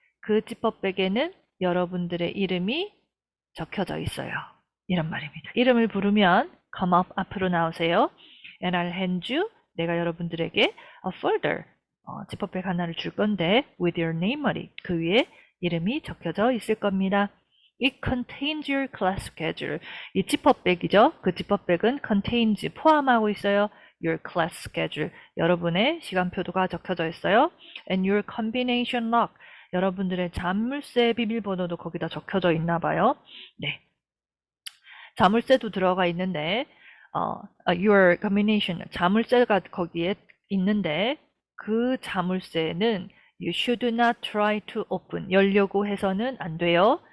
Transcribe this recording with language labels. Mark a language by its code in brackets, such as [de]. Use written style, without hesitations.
[ko] 그 지퍼백에는 여러분들의 이름이 적혀져 있어요. 이런 말입니다. 이름을 부르면 [en] come up [ko] 앞으로 나오세요. [en] And I'll hand you, [ko] 내가 여러분들에게 [en] a folder, [ko] 지퍼백 하나를 줄 건데 [en] with your name on it, [ko] 그 위에 이름이 적혀져 있을 겁니다. [en] It contains your class schedule. [ko] 이 지퍼백이죠. 그 지퍼백은 [en] contains, [ko] 포함하고 있어요. [en] Your class schedule, [ko] 여러분의 시간표가 적혀져 있어요. [en] And your combination lock, [ko] 여러분들의 자물쇠 비밀번호도 거기다 적혀져 있나 봐요. 네. 자물쇠도 들어가 있는데 [en] your combination, [ko] 자물쇠가 거기에 있는데 그 자물쇠는 [en] you should not try to open, [ko] 열려고 해서는 안 돼요.